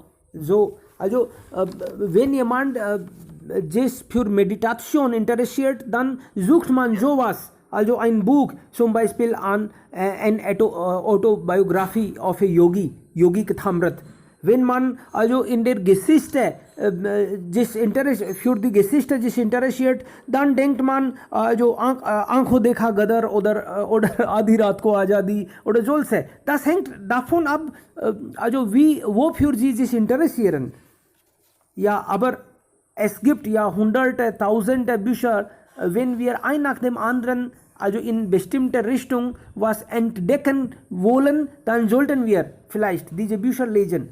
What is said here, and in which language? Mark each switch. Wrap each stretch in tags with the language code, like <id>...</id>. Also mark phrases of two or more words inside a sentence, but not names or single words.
<de>So, wenn jemand sich für Meditation interessiert, dann sucht man sowas. Also ein Buch, zum Beispiel an eine Autobiografie of a Yogi, Yogi Kathamrit. Wenn man also in der Geschichte für die Geschichte sich interessiert, dann denkt man आंखों देखा गदर oder आधी रात को आजादी oder solche. Das hängt davon ab, wofür sie sich interessieren. Ja, aber es gibt ja hunderte, tausende Bücher, wenn wir ein nach dem anderen in bestimmte Richtung was entdecken wollen, dann sollten wir vielleicht diese Bücher lesen.</de>